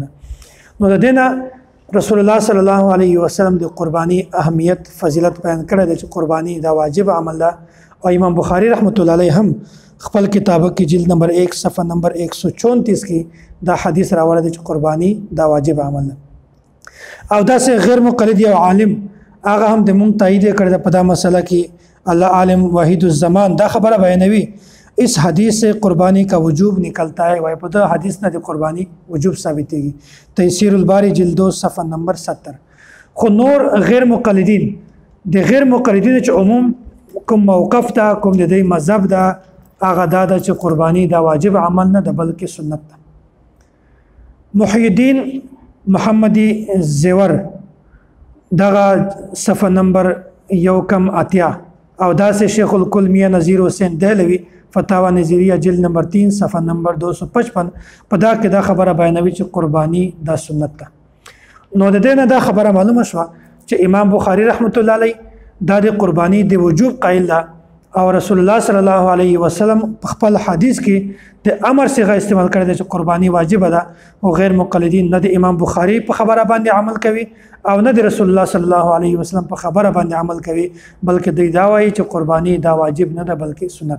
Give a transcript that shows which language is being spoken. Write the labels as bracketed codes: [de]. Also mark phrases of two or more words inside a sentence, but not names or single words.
[ps] نو د دینه رسول الله [ar] صلی الله علیه وسلم [ps] د قربانی اهمیت فضیلت بیان کړی چې قربانی دا واجب عمل ده. او امام بخاری [ar] رحمت الله علیه [ps] هم خپل کتاب کې جلد نمبر 1 صفحه نمبر 134 کې دا حدیث راوړی چې قربانی دا واجب عمل ده. او دا سه غیر مقلد یو عالم هغه هم د مونږ تایید کړی په دا مسله کې الله عالم واحد الزمان دا خبره بیانوي [ur] اس حدیث سے قربانی کا وجوب نکلتا ہے. [ps] وای په دا حدیث نه د قربانی وجوب ثابتېږي. تیسیر الباری جلد 2 صفحه نمبر 70. خو نور غیر مقلدین د غیر مقلدین چې عموم کوم موقف دا کوم د دې مذهب دا هغه دا چې قربانی دا واجب عمل نه ده بلکې سنت ده. محی الدین محمدی زیور دغه صفحه نمبر 1 او دا سے شیخ الکل میاں نذیر حسین دہلوی فتاوا نظریہ جلد نمبر 3 صفحه نمبر 255 په دا کې دا خبره بیانوي چې قربانی دا سنت ده. نو د دې نه دا خبره معلومه شوه چې امام بخاری [ar] رحمت الله علیه [ps] دا د قربانی د وجوب قائل ده او رسول الله [ar] صلی الله علیه وسلم [ps] خپل حدیث کې د امر صيغه استعمال کړی چې قربانی واجب ده او غیر مقلدین نه د امام بخاری په خبره باندې عمل کوي او نه د رسول الله [ar] صلی الله علیه وسلم [ps] په خبره باندې عمل کوي بلکې دوی دا وایي چې قربانی دا واجب نه ده بلکې سنت.